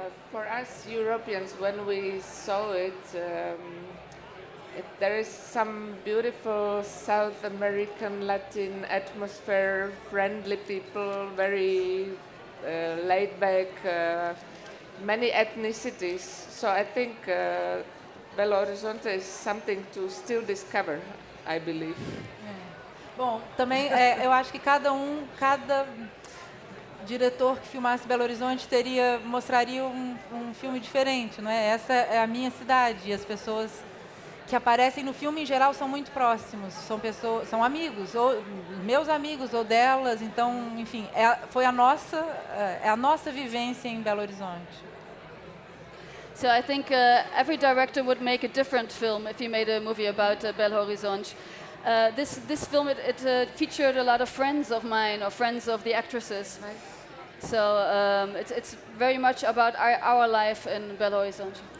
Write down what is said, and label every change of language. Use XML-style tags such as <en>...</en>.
<en>For us Europeans, when we saw it, there is some beautiful South American Latin atmosphere, friendly people, very laid back, many ethnicities. So I think Belo Horizonte is something to still discover, I believe.</en> <pt>Bom, também eu acho que cada diretor que filmasse Belo Horizonte mostraria um filme diferente, não é? Essa é a minha cidade e as pessoas que aparecem no filme em geral são muito próximos, são amigos, ou meus amigos ou delas, então, enfim, foi a nossa vivência em Belo Horizonte.</pt> <en>So I think every director would make a different film if he made a movie about Belo Horizonte. This film, it featured a lot of friends of mine or friends of the actresses. Nice. So it's very much about our life in Belo Horizonte.</en>